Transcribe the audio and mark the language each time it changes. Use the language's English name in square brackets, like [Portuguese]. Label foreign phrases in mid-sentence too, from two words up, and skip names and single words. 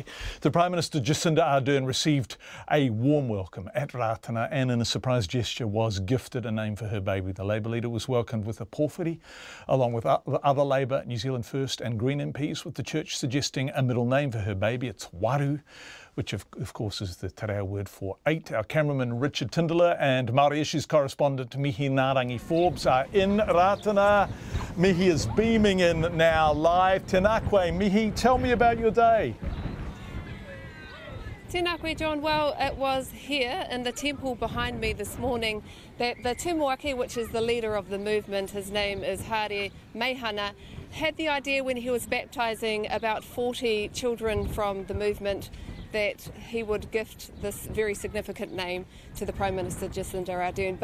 [English] The Prime Minister Jacinda Ardern received a warm welcome at Ratana, and in a surprise gesture was gifted a name for her baby. The Labour leader was welcomed with a pōwhiri, along with other Labour, New Zealand First and Green MPs, with the church suggesting a middle name for her baby. It's Waru, which of course is the te reo word for 8. Our cameraman Richard Tindler and Māori Issues correspondent Mihi Narangi Forbes are in Ratana. Mihi is beaming in now live. [Māori] Tēnā koe, Mihi, [English] tell me about your day. [Māori] Tēnā koe, [English] John. Well, it was here in the temple behind me this morning that the tūmoaki, which is the leader of the movement, his name is Haere Meihana, had the idea when he was baptising about 40 children from the movement that he would gift this very significant name to the Prime Minister Jacinda Ardern.